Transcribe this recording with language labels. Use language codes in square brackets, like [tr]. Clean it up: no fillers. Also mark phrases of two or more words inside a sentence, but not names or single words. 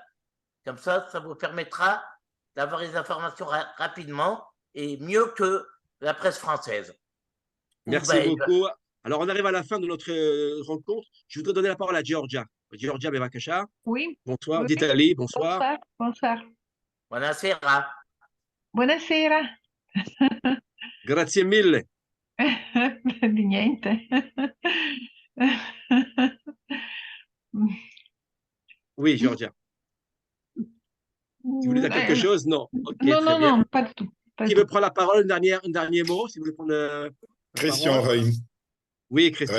[fr] Comme ça vous permettra d'avoir les informations rapidement et mieux que la presse française. Merci beaucoup. Alors, on arrive à la fin de notre rencontre. Je voudrais donner la parole à Georgia. Georgia Bevakasha. Oui. Bonsoir. d'Italie, bonsoir. Bonsoir. [it] Buonasera. Buonasera. Grazie mille. Di niente. [fr] Oui, Georgia. Tu voulais dire quelque chose? Non. Okay, non, pas du tout. Qui veut prendre la parole, un dernier mot, si vous voulez prendre Christian Raïm. Oui, Christian,